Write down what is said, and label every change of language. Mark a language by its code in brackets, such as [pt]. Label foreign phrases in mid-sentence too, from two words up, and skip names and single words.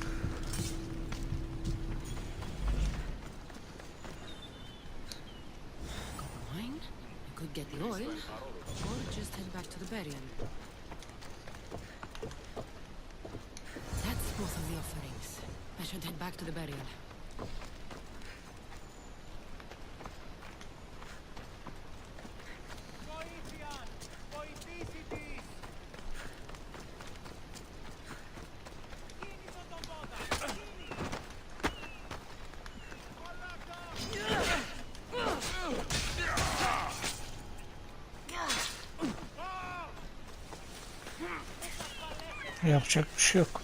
[en] Wine? I could get the oil, or just head back to the burial. That's both of the offerings. I should head back to the burial. [el] Βοήθειαν! Βοηθήσι της! Κίνησον τον πόδα! [tr] Yapacak bir şey yok.